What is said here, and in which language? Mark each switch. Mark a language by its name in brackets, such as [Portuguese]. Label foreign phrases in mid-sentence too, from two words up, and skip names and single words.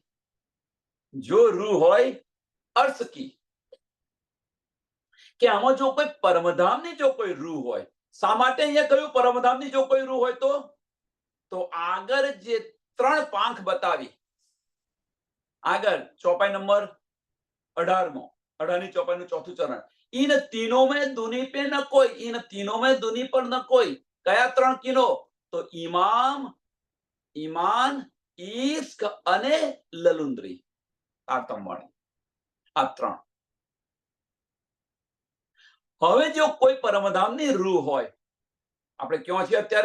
[Gujarati] જો રૂહ હોય અર્થ કી, કે આમાં જો કોઈ પરમધામની જો કોઈ રૂહ હોય. શા માટે અહીંયા કહ્યું પરમધામની જો કોઈ રૂહ હોય તો આગળ જે 3 પાંખ બતાવી, આગળ ચોપાઈ નંબર 18 18ની ચોપાઈનું ચોથું ચરણ. [Hindi] इन तीनों में दुनी पे न कोई, इन तीनों में दुनी पर न कोई. [Gujarati] કયા 3 કિનો? તો ઈમાન, ઈશ્ક અને લલુંદ્રી. તારતમ વાણી. આ 3. હવે જો કોઈ પરમધામની રૂહ હોય, આપણે ક્યાં છીએ અત્યારે?